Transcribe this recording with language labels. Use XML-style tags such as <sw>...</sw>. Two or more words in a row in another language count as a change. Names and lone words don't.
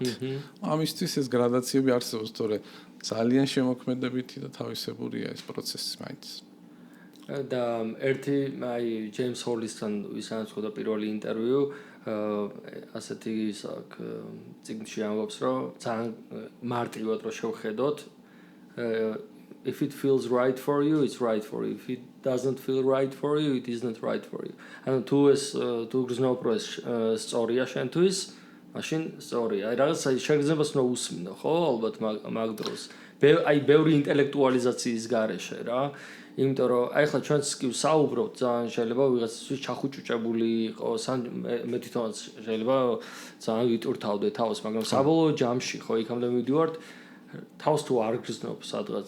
<ka>ამისთვის ეს გრადაციები არსებობს, თორე ძალიან შემოქმედებითი და თავისებურია ეს პროცესი მაინც. და ერთი აი ჯეიმს ჰოლისთან ვისანაც ხოდა პირველი ინტერვიუ ასეთი ისაკ წიგნში ამბობს რომ ძალიან მარტივად რო შევხედოთ</ka> <en>if it feels right for you it's right for you if it doesn't feel right for you it isn't right for you</en> <ka>ანუ თუ ეს თუ გრძნობ რომ ეს სწორია შენთვის მაშინ სწორია აი რაღაც აი შეგრძნებას უნდა უსმინო ხო ალბათ მაგ დროს აი ბევრი ინტელექტუალიზაციის გარეშე რა იმიტომ რომ აი ხლა ჩვენც კი ვსაუბრობთ ძალიან შეიძლება ვიღაცისთვის ჩახუჭუჭებული იყოს ან მე თვითონაც შეიძლება ძალიან ვიტურთავდე თავს მაგრამ საბოლოო ჯამში ხო იქამდე მივდივართ თავს თუ არ გრძნობ სადღაც</ka>